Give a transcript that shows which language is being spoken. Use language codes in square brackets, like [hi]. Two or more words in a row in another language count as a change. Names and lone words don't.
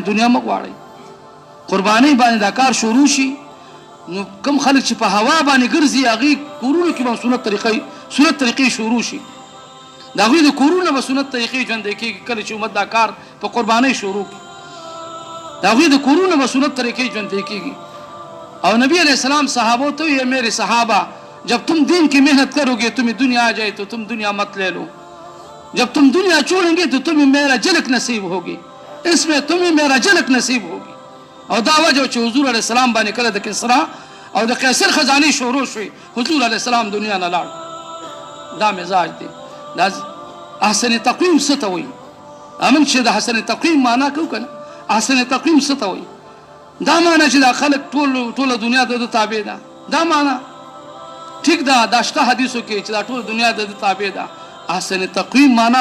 [ps] دنیا مه غواړئ قربانۍ باندې دا کار شروع شي نو کم خلک چې په هوا باندې ګرځي هغې کورونو کې به سنت طریقې شروع شي د هغوی د کورونو به سنت طریقې ژوندی کېږي کله چې امت دا کار په قربانۍ شروع کړي د هغوی د کورونو به سنت طریقې ژوندی کېږي [ur] اور نبی علیہ السلام صحابوں تو یہ میرے صحابہ جب تم دین کی محنت کرو گے تمہیں دنیا آ جائے تو تم دنیا مت لے لو جب تم دنیا چھوڑیں گے تو تمہیں میرا جھلک نصیب ہوگی اس میں تمہیں میرا جھلک نصیب ہوگی [ps] او دا وجه چې حضور علیه السلام باندې کله د کسرا او د قیصر خزانې شروع شوې حضور علیه السلام دنیا نه لاړ دا مزاج دی دا احسن تقویم څه ته وایي امن چې د حسن تقویم معنا کوو که نه احسن تقویم څه ته وایي دا معنا چې دا خلک ټوله دنیا د تابع ده دا معنا ټیک ده دا شته حدیثو کې چې دا ټوله دنیا د تابع ده احسن تقویم معنا